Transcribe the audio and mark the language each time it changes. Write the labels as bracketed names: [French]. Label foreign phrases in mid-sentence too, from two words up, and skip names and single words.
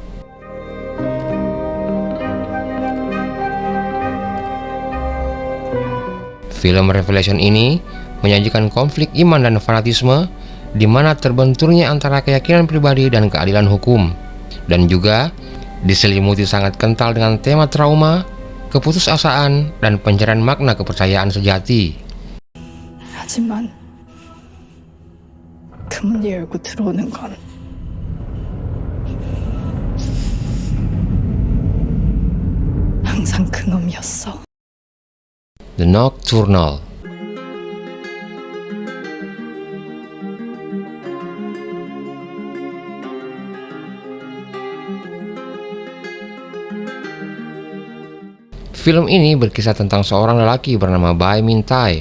[Indonesian] Film Revelation ini menyajikan konflik iman dan fanatisme di mana terbenturnya antara keyakinan pribadi dan keadilan hukum, dan juga diselimuti sangat kental dengan tema trauma, keputusasaan, dan pencarian makna kepercayaan sejati. [Korean] 하지만 그 문 열고 들어오는 건 항상 그놈이었어. [Indonesian] The Nocturnal. Film ini berkisah tentang seorang lelaki bernama Bai Min Tai.